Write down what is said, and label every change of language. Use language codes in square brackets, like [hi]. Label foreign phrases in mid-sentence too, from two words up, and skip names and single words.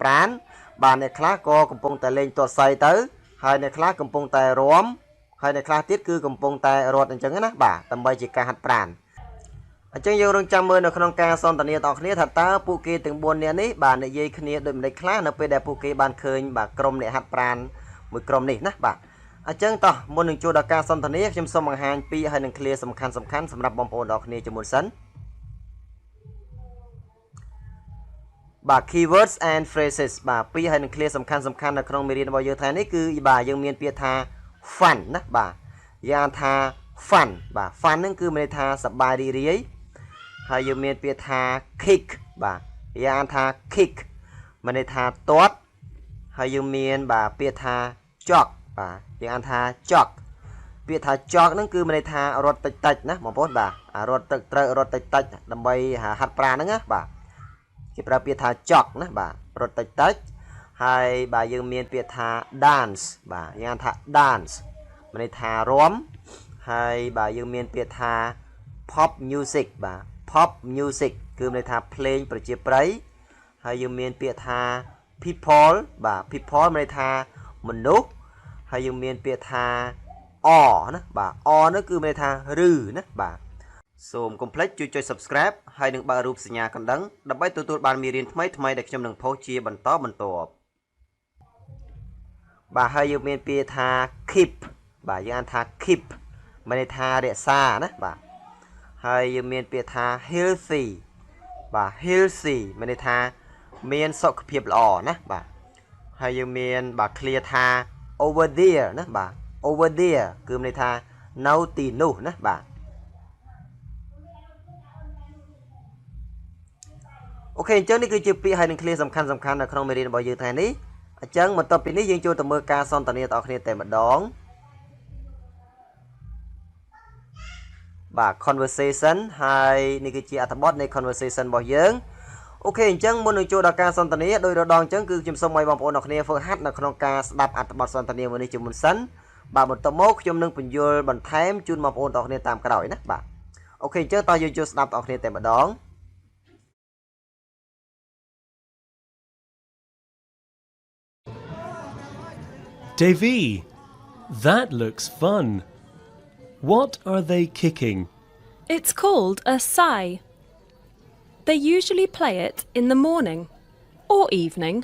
[km] ប្រាណបាទអ្នកខ្លះក៏កំពុងតែលេងទាត់ស័យទៅហើយអ្នកខ្លះកំពុងតែរាំហើយអ្នកខ្លះទៀតគឺកំពុងតែរត់អញ្ចឹងណាបាទដើម្បីជាការហាត់ប្រាណអញ្ចឹងយើងរងចាំមើលនៅក្នុងការសន្ទនាទាំងគ្នាថាតើពួកគេទាំង4នាក់នេះបាទនិយាយគ្នាដូចម្តេចខ្លះនៅពេលដែលពួកគេបានឃើញបាទក្រុមអ្នកហាត់ប្រាណមួយក្រុមនេះណាបាទអញ្ចឹងតោះមុននឹងចូលដល់ការសន្ទនាខ្ញុំសូមបង្ហាញពីហើយនឹងឃ្លាសំខាន់សម្រាប់បងប្អូនទាំងគ្នាជាមុនសិន បាទ [en] keywords and phrases [km] បាទពីហើយនឹងឃ្លាសំខាន់នៅក្នុងមេរៀនរបស់យើងថ្ងៃនេះគឺបាទយើងមានពាក្យថា fun ណាបាទយ៉ាងថា fun បាទ fun ហ្នឹងគឺមានន័យថាសប្បាយរីករាយហើយយើងមានពាក្យថា kick បាទយ៉ាងថា kick មានន័យថាទាត់ហើយយើងមានបាទពាក្យថា jog បាទយើងថា jog ពាក្យថា jog ហ្នឹងគឺមានន័យថារត់តិចណាបងប្អូនបាទរត់ ត្រូវរត់តិចដើម្បីហាត់ប្រាណហ្នឹងណាបាទគេប្រើពាក្យថា jog ណាបាទរត់តិចហើយបាទយើងមានពាក្យថា dance បាទយ៉ាងថា dance មានន័យថារាំហើយបាទយើងមានពាក្យថា [en] pop music [km] បាទ [en] pop music [km] គឺមានន័យថាភ្លេងប្រជាប្រិយហើយយើងមានពាក្យថា people បាទ people មានន័យថាមនុស្សហើយយើងមានពាក្យថា or ណាបាទ or នោះគឺមានន័យថាឬណាបាទសូមកុំភ្លេចជួយចុច Subscribe ហើយនឹងបើករូបសញ្ញាកណ្ដឹងដើម្បីទទួលបានមេរៀនថ្មីដែលខ្ញុំនឹងផុសជាបន្តបន្ទាប់ បាទហើយយើងមានពាក្យថា keep បាទយើងអានថា keep មានន័យថារក្សាណាបាទហើយយើងមានពាក្យថា healthy បាទ healthy មានន័យថាមានសុខភាពល្អណាបាទហើយយើងមានបាទ clear ថា [en] over there [km] ណាបាទ [en] over there [km] គឺមានន័យថានៅទីនោះណាបាទ អូខេអញ្ចឹងនេះគឺជាពាក្យហើយនឹងឃ្លាសំខាន់នៅក្នុងមេរៀនរបស់យើងថ្ងៃនេះអញ្ចឹងបន្ទាប់ពីនេះយើងចូលទៅមើលការសន្ទនាទាំងអស់គ្នាតែម្ដង បាទ conversation ហើយនេះគឺជាអត្ថបទនៃ conversation របស់យើងអូខេអញ្ចឹងមុននឹងចូលដល់ការសន្ទនាដោយរដងអញ្ចឹងគឺខ្ញុំសូមឲ្យបងប្អូនទាំងគ្នាធ្វើហាត់នៅក្នុងការស្ដាប់អត្ថបទសន្ទនាមួយនេះជាមុនសិនបាទបន្ទាប់មកខ្ញុំនឹងបញ្យល់បន្ថែមជូនបងប្អូនទាំងគ្នាតាមក្រោយណាបាទអូខេអញ្ចឹងតោះយើងចូលស្ដាប់ទាំងគ្នាតែម្ដង [en] Davy, that looks fun. What are they kicking? It's called a sai. They usually play it in the morning or evening.